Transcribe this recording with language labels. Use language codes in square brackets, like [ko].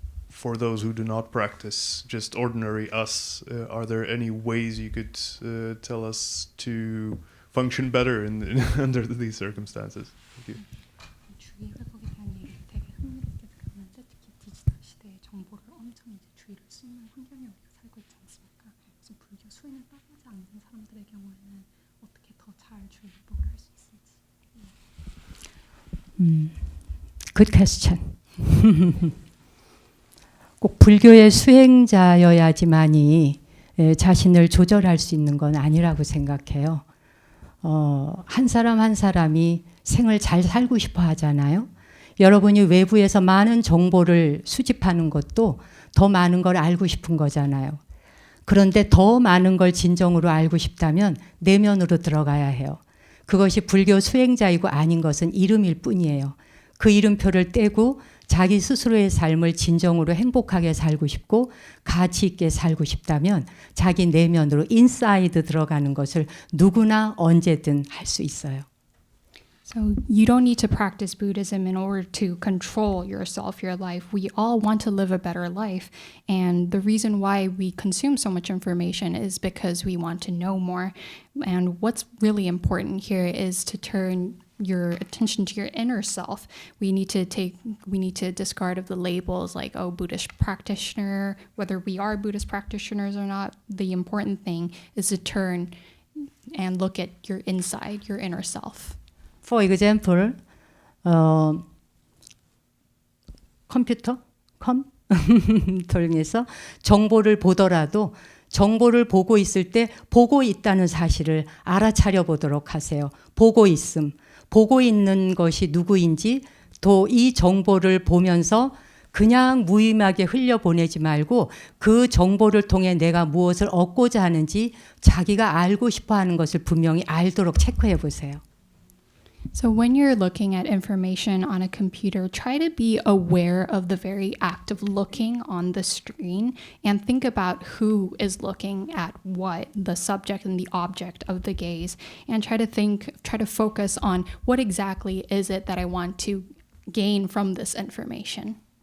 [en] For those who do not practice, just ordinary us, are there any ways you could tell us to function better under these circumstances? Thank you. [ko] 주의 회복에 대한 얘기 되게 흥미롭게 들었는데 특히 디지털 시대에 정보를 엄청 이제 주의를 쏟는 환경에 우리가 살고 있지 않습니까? 그래서 불교 수행을 따라하지 않는 사람들의 경우에는 어떻게 더 잘 주의 회복을 할 수 있을지. [en] Good question. [ko] 꼭 불교의 수행자여야지만이 자신을 조절할 수 있는 건 아니라고 생각해요. 한 사람 한 사람이 생을 잘 살고 싶어 하잖아요. 여러분이 외부에서 많은 정보를 수집하는 것도 더 많은 걸 알고 싶은 거잖아요. 그런데 더 많은 걸 진정으로 알고 싶다면 내면으로 들어가야 해요. 그것이 불교 수행자이고 아닌 것은 이름일 뿐이에요. 그 이름표를 떼고 자기 스스로의 삶을 진정으로 행복하게 살고 싶고 가치 있게 살고 싶다면 자기 내면으로 인사이드 들어가는 것을 누구나 언제든 할 수 있어요. [en] So you don't need to practice Buddhism in order to control yourself, your life. We all want to live a better life. And the reason why we consume so much information is because we want to know more. And what's really important here is to turn your attention to your inner self. We need to discard of the labels like, oh, Buddhist practitioner, whether we are Buddhist practitioners or not. The important thing is to turn and look at your inside, your inner self. For example, [ko] 컴퓨터, 통해서 정보를 보더라도 정보를 보고 있을 때 보고 있다는 사실을 알아차려 보도록 하세요. 보고 있음. 보고 있는 것이 누구인지 또 이 정보를 보면서 그냥 무의미하게 흘려보내지 말고 그 정보를 통해 내가 무엇을 얻고자 하는지 자기가 알고 싶어하는 것을 분명히 알도록 체크해 보세요. [en] So when you're looking at information on a computer, try to be aware of the very act of looking on the screen and think about who is looking at what, the subject and the object of the gaze, and try to focus on what exactly is it that I want to gain from this information.